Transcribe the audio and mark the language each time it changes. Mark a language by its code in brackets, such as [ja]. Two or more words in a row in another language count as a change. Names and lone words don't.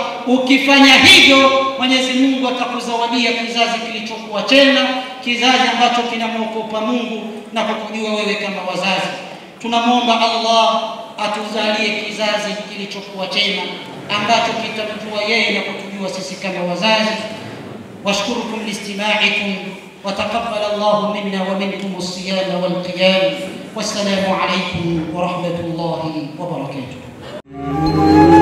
[sw] Ukifanya hivyo, Mwenyezi Mungu atakuzawadia kizazi kilichokuwa chema, kizazi ambacho kinamwogopa Mungu na kukujua wewe kama wazazi. Tunamwomba Allah atuzalie kizazi kilichokuwa chema ambacho kitamjua yeye na kutujua sisi kama wazazi. [ar] وأشكركم لاستماعكم وتقبل الله منا ومنكم الصيام والقيام. والسلام عليكم ورحمة الله وبركاته.